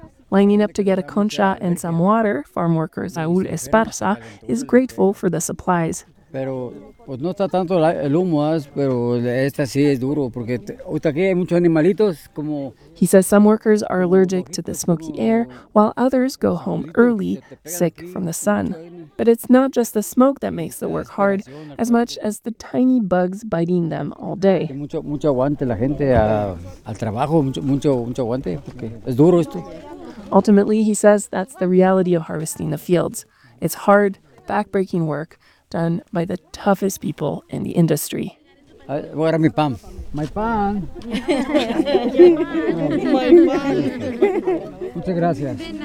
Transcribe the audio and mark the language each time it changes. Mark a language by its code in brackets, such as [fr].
[en] Lining up to get a concha and some water, farm worker Saul Esparza is grateful for the supplies. [es] Pero pues no está tanto el humo, pero esta sí es duro porque aquí hay muchos animalitos como. [en] He says some workers are allergic to the smoky air, while others go home early, sick from the sun. But it's not just the smoke that makes the work hard, as much as the tiny bugs biting them all day. [es] Mucho aguante la gente al trabajo, mucho aguante porque es duro esto. [en] Ultimately, he says that's the reality of harvesting the fields. It's hard, backbreaking work done by the toughest people in the industry. Where are my pan? My pan. [es] Muchas gracias.